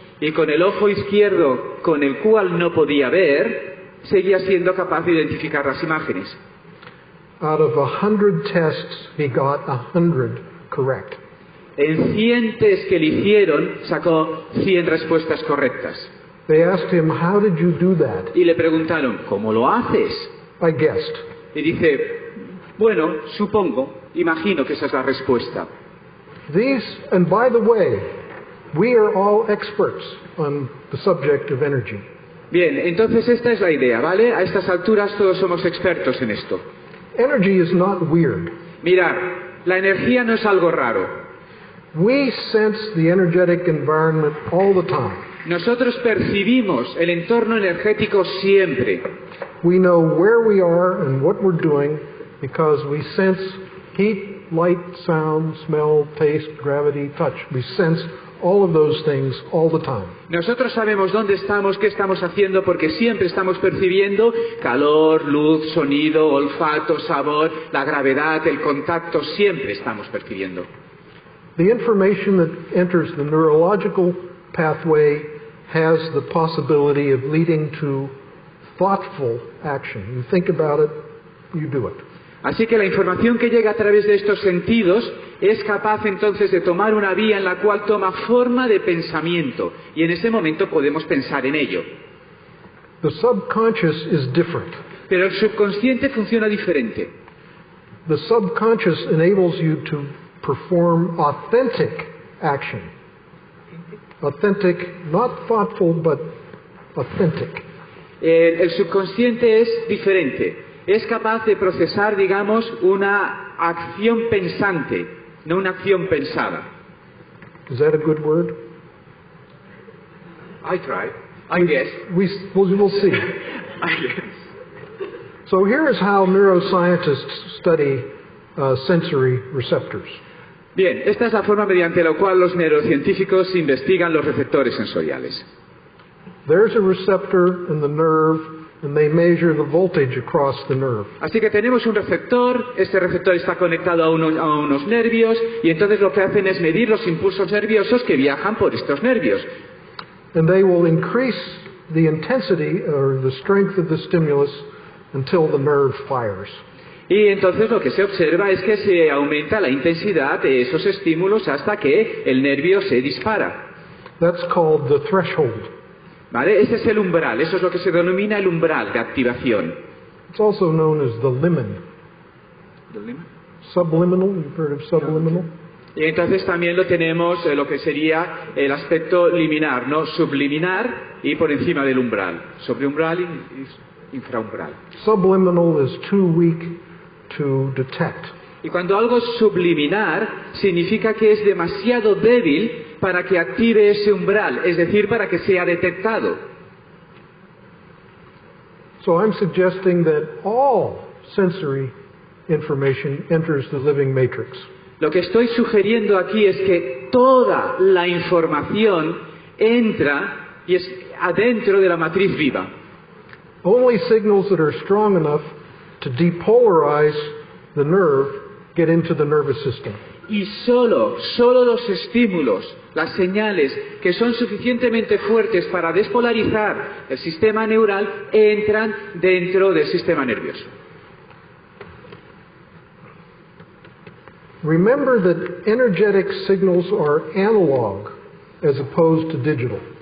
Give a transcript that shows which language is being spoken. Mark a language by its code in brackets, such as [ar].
[es] Y con el ojo izquierdo, con el cual no podía ver, seguía siendo capaz de identificar las imágenes. [en] Out of 100 tests, he got 100 correct. [es] En 100 test que le hicieron, sacó 100 respuestas correctas. [en] They asked him, "How did you do that?" [es] Y le preguntaron, ¿cómo lo haces? [en] I guessed. [es] Y dice, bueno, supongo, imagino que esa es la respuesta. [en] And by the way, we are all experts on the subject of energy. [es] Bien, entonces esta es la idea, ¿vale? A estas alturas todos somos expertos en esto. [en] Energy is not weird. [es] Mirad, la energía no es algo raro. [en] We sense the energetic environment all the time. [es] Nosotros percibimos el entorno energético siempre. [en] We know where we are and what we're doing because we sense heat, light, sound, smell, taste, gravity, touch. We sense all of those things all the time. [es] Nosotros sabemos dónde estamos, qué estamos haciendo, porque siempre estamos percibiendo calor, luz, sonido, olfato, sabor, la gravedad, el contacto, siempre estamos percibiendo. [en] The information that enters the neurological pathway has the possibility of leading to thoughtful action. You think about it, you do it. [es] Así que la información que llega a través de estos sentidos es capaz entonces de tomar una vía en la cual toma forma de pensamiento y en ese momento podemos pensar en ello. [en] The subconscious is different. [es] Pero el subconsciente funciona diferente. [en] The subconscious enables you to perform authentic action. Authentic, not thoughtful, but authentic. [es] El subconsciente es diferente. Es capaz de procesar, digamos, una acción pensante, no una acción pensada. [en] Is that a good word? I try. I guess. We'll see. I guess. So here is how neuroscientists study sensory receptors. [es] Bien, esta es la forma mediante la cual los neurocientíficos investigan los receptores sensoriales. [en] There's a receptor in the nerve, and they measure the voltage across the nerve. [es] Así que tenemos un receptor, este receptor está conectado a unos nervios, y entonces lo que hacen es medir los impulsos nerviosos que viajan por estos nervios. [en] And they will increase the intensity or the strength of the stimulus until the nerve fires. [es] Y entonces lo que se observa es que se aumenta la intensidad de esos estímulos hasta que el nervio se dispara. [en] That's called the threshold. [es] ¿Vale? Ese es el umbral, eso es lo que se denomina el umbral de activación. [en] It's also known as the limen. Subliminal, you've heard of subliminal? [es] Y entonces también lo tenemos lo que sería el aspecto liminar, ¿no? Subliminar y por encima del umbral. Sobreumbral y infraumbral. [en] Subliminal is too weak to detect. [es] Y cuando algo es subliminar, significa que es demasiado débil para que active ese umbral, es decir, para que sea detectado. [en] So I'm suggesting that all sensory information enters the living matrix. [es] Lo que estoy sugiriendo aquí es que toda la información entra y es adentro de la matriz viva. [en] Only signals that are strong enough to depolarize the nerve get into the nervous system. [es] Y solo los estímulos, las señales que son suficientemente fuertes para despolarizar el sistema neural entran dentro del sistema nervioso. [en] Remember that energetic signals are analog as opposed to digital.